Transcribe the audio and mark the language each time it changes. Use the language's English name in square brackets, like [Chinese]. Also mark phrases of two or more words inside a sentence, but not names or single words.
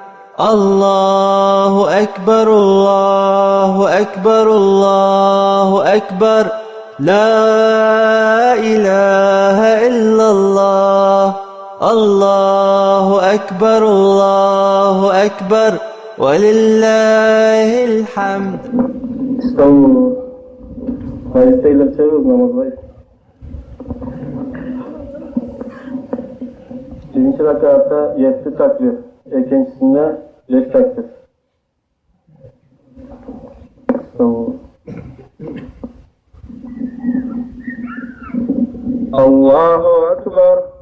[Arabic] الله أكبر الله أكبر الله أكبر، لا إله إلا الله. الله أكبر الله أكبر ولله الحمد. استووا. [Turkish] Ayetteyle çeviriyoruz namazı. Birinci rekatta 7 takbir, ikincisinde 5 takbir. Estağfurullah. [Arabic] الله أكبر.